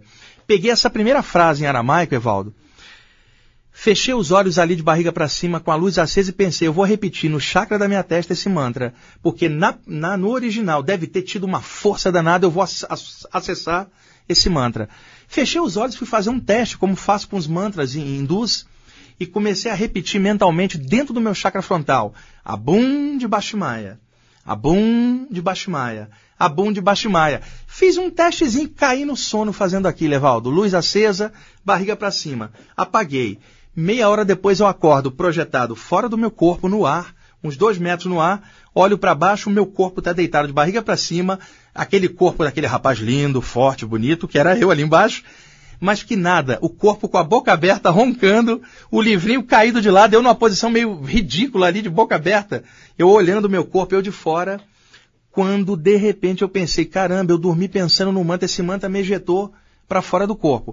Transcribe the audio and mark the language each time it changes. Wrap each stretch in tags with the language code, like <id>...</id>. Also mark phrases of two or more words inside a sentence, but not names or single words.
<pt>Peguei essa primeira frase em aramaico, Evaldo, fechei os olhos ali de barriga para cima com a luz acesa e pensei, eu vou repetir no chakra da minha testa esse mantra, porque no original deve ter tido uma força danada, eu vou acessar esse mantra. Fechei os olhos e fui fazer um teste, como faço com os mantras hindus, e comecei a repetir mentalmente dentro do meu chakra frontal,</pt> <arc>Abum de Bashmaya, Abum de Bashmaya, Abum de Bashmaya.</arc> <pt>Fiz um testezinho, caí no sono fazendo aquilo, Evaldo. Luz acesa, barriga para cima. Apaguei. Meia hora depois eu acordo projetado fora do meu corpo, no ar, uns 2 metros no ar, olho para baixo, o meu corpo está deitado de barriga para cima, aquele corpo daquele rapaz lindo, forte, bonito, que era eu ali embaixo, mas que nada, o corpo com a boca aberta, roncando, o livrinho caído de lado, eu numa posição meio ridícula ali, de boca aberta, eu olhando o meu corpo, eu de fora, quando de repente eu pensei, caramba, eu dormi pensando no mantra, esse mantra me ejetou para fora do corpo.</pt>